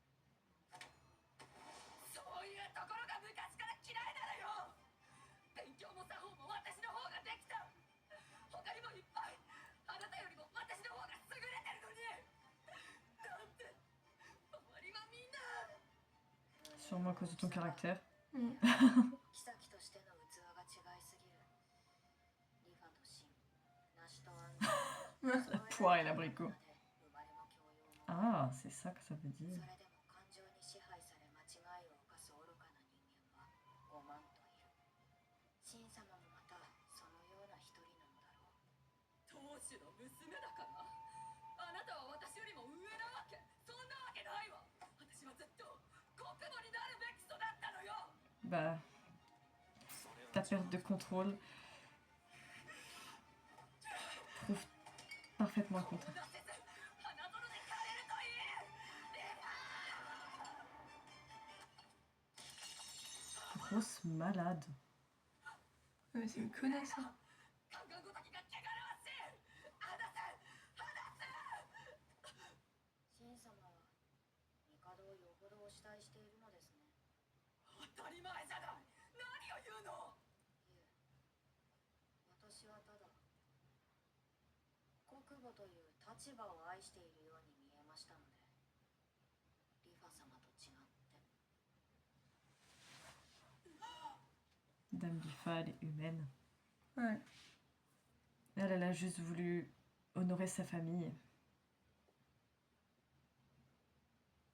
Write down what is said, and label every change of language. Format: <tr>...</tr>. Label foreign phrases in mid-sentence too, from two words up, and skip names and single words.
<ja>そういうところが昔から嫌いなのよ。勉強も作法も私の方ができた。他にもいっぱいあなたよりも私の方が優れてるのに、なんで周りはみんな。</ja> <fr>Sûrement à cause de ton caractère.</fr> <ja>妃としての器が違いすぎる。リファとシン、ナシとアンド。</ja> <fr>Poire et l'abricot.</fr> <ja>生まれも教養も。</ja> <fr>Ah, c'est ça que ça veut</fr> <ja>そ</ja> <fr>dire.</fr> <ja>れでも感情に支配され間違いを犯す愚かな人間は5万といる。シン様もまたそのような一人なのだろう。当主の娘だから。あなたは私よりも上なわけ。そんなわけないわ。私はずっと国母になるべき人だったのよ。</ja> <fr>Bah, ta perte de contrôle prouve parfaitement le</fr> <ja>こう</ja> <fr>contraire.</fr> <ja>なせず花園で枯れるといい。</ja> <fr>Grosse malade. Mais c'est une connasse. Hein.</fr> <ja>カンカンごときが汚らわしい。離せ離せ。シン様は帝をよほどお慕いしているのですね。当たり前じゃない。何を言うの。いえ、私はただ国母という立場を愛しているように見えましたので、リファ様と違って。</ja> <fr>Dame Lifa, elle est humaine. Ouais. Elle a juste voulu honorer sa famille.</fr>